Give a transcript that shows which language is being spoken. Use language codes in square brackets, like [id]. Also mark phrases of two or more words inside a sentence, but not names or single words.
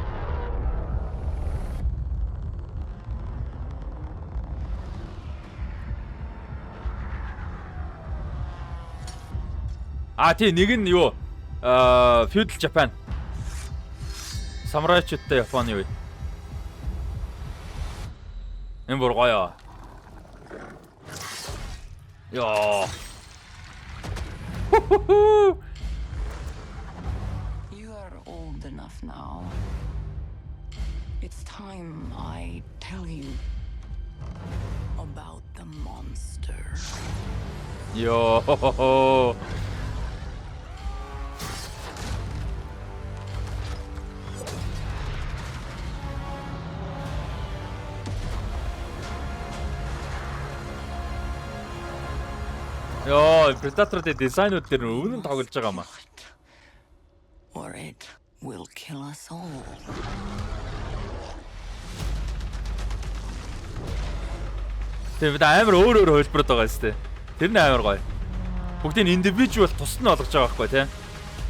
[mn] Тийм нэг нь юу [en] Feudal Japan. [mn] Самурайчуудтай Японы үе. Энэ бүр гоё. Яа. [en] You are old enough now. It's time I tell you about the monster. [mn] Йоо. Йоо, Predator-ийн дизайнууд дээр үнэн тоглож байгаа маа. [en] Or it will kill us all. [mn] Тэгээд амар өөр хөлбөрөд байгаа юм шүү дээ. Тэр нь амар гоё. Бүгдийн individual тус нь олгож байгаа байхгүй тий.